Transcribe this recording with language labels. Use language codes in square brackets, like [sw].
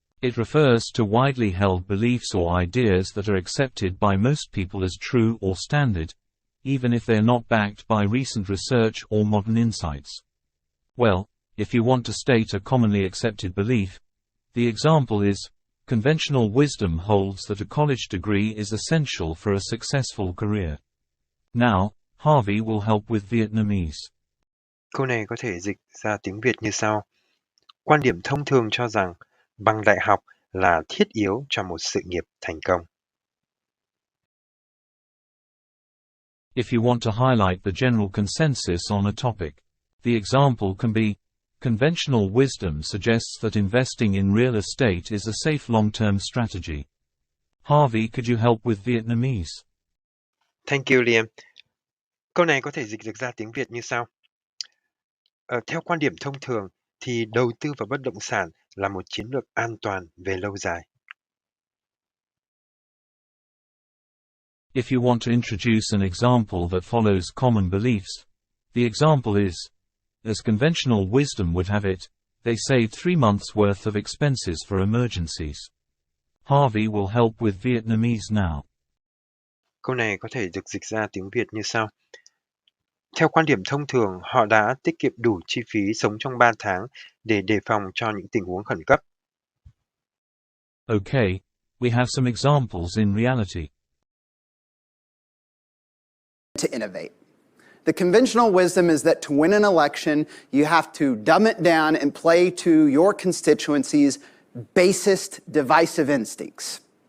[en] It refers to widely held beliefs or ideas that are accepted by most people as true or standard, even if they're not backed by recent research or modern insights. Well, if you want to state a commonly accepted belief, the example is, conventional wisdom holds that a college degree is essential for a successful career. Now, Harvey will help with Vietnamese. [vi] Câu này có thể dịch ra tiếng Việt như sau. Quan điểm thông thường cho rằng bằng đại học là thiết yếu cho một sự nghiệp thành công. [en] If you want to highlight the general consensus on a topic, the example can be, conventional wisdom suggests that investing in real estate is a safe long-term strategy. Harvey, could you help with Vietnamese? Thank you, Liam. [vi] Câu này có thể dịch được ra tiếng Việt như sau. Theo quan điểm thông thường, thì đầu tư vào bất động sản là một chiến lược an toàn về lâu dài. [en] If you want to introduce an example that follows common beliefs, the example is, as conventional wisdom would have it, they saved 3 months' worth of expenses for emergencies. Harvey will help with Vietnamese now. [vi] Câu này có thể được dịch ra tiếng Việt như sau. Theo quan điểm thông thường, họ đã tiết kiệm đủ chi phí sống trong 3 tháng để đề phòng cho những tình huống khẩn cấp. [en] Okay, we have some examples in reality. To innovate. The conventional wisdom is that to win an election, you have to dumb it down and play to your constituencies' basest divisive instincts.